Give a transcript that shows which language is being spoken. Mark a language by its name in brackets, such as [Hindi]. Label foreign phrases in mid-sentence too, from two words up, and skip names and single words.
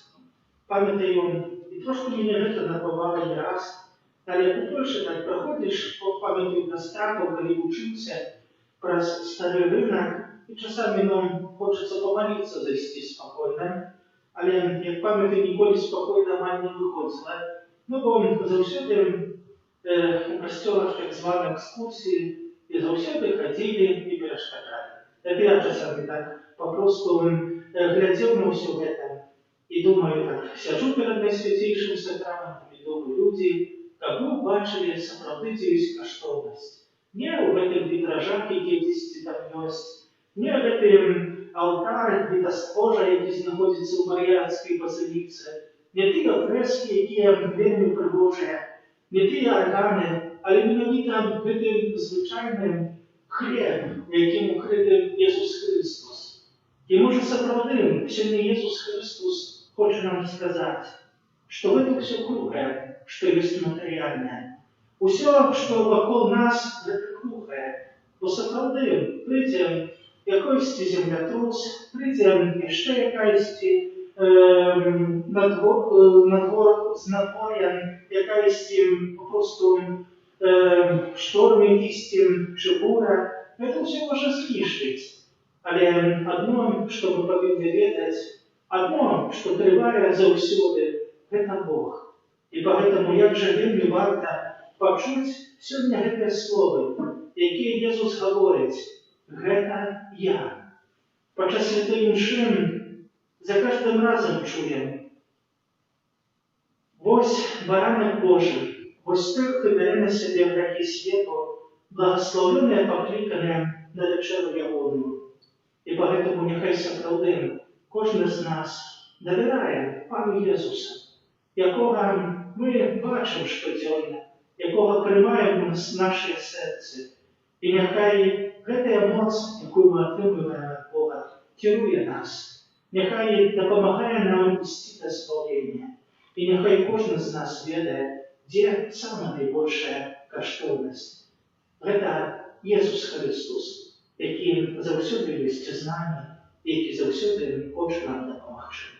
[Ukrainian] Пам'ятаю, і трошки мене це набувало не раз, але як у Польщі так проходиш, пам'ятаю на страту, коли вчився про старий ринок, і часами нам хочеться помолитися зайти спокійно, але, як пам'ятаю, ніколи спокійно мені не виходило. Ну, бо завсюди у костелах так звані екскурсії, і завсюди ходили і перешкоджали. [Russian] Я часами так попросту глядел на все это и думаю так, сяджу перед найсвятейшим сакраментом и думаю, люди, как вы бачили, сапраўды есть коштовность. Не в этих витражах, [Ukrainian] які десь там есть, [Russian] не в этом [Ukrainian] алтарі Вітаспожа, який знаходиться у Маріанській базиліці, не ті фрески, які вельми пригожі, не ті органи, але [Belarusian] менавіта гэтым [Ukrainian] звичайним хлеб, яким укритий Ісус Христос. І може сапраўды, сьогодні Ісус Христос хоче нам сказати, що [Russian] в этом все круглое, что есть материальное. Все, что вокруг нас, это круглое. [Ukrainian] Бо сапраўды прийде якийсь землетрус, прийде ще якась знадвор'я, якась просто шторм якийсь чи буря. [Russian] Это все [Ukrainian] може знищити. Але одно, що ми повинні ведати, одно, що триває завсюди, это Бог. І поэтому, як же вельми варто почути сьогодні гэта слово, яке Ісус говорить: [Belarusian] «Гэта я». [Ukrainian] Подчас святої мши за кожним разом чуємо: [Belarusian] «Вось баранок Божий, вось той, [Ukrainian] хто бере на себе грехи світу, благословенне, покликане на вечеру Ягону». І поэтому нехай сапраўды кожен з нас довіряє Пану Ісусу, якого ми бачимо щоденно, якого приймаємо в наше серце. І нехай [Belarusian] гэтая моц, [Ukrainian] яку ми отримуємо від Бога, керує нас. Нехай допомагає нам вести до спалення. І нехай кожен з нас ведає, де сама найбільша коштовність. Це Ісус Христос, який завсюди є з нами, який завсюди хоче нам допомогти.